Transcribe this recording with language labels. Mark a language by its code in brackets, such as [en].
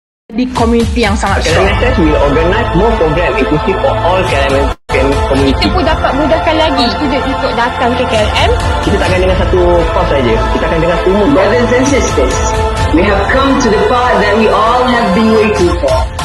[ms] Di komuniti yang sangat strong. [en] Klmss will organize more program inclusive for all KLM community. [ms] Kita pun dapat mudahkan lagi student untuk datang ke KLM. Kita tak akan dengar satu course saja. Kita akan dengar semua. [en] Brothers and sisters, we have come to the part that we all have been waiting for.